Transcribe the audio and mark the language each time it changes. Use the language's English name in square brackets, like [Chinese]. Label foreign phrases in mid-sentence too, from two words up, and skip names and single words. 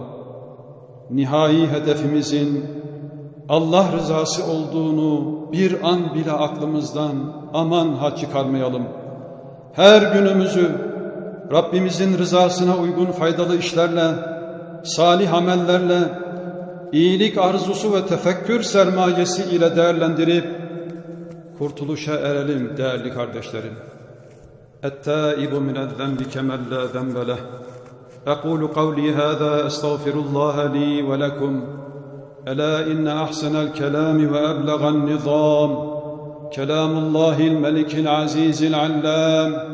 [Turkish] Nihai hedefimizin Allah rızası olduğunu bir an bile aklımızdan aman ha çıkarmayalım. Her günümüzü Rabbimizin rızasına uygun faydalı işlerle, salih amellerle, iyilik arzusu ve tefekkür sermayesi ile değerlendirip kurtuluşa erelim değerli kardeşlerim. [Arabic] اَتَّائِبُ مِنَ الذَّنْبِ كَمَنْ لَا ذَنْبَ لَهُ أقول قولي هذا أستغفر الله لي ولكم ألا إن أحسن الكلام وأبلغ النظام كلام الله الملك العزيز العلام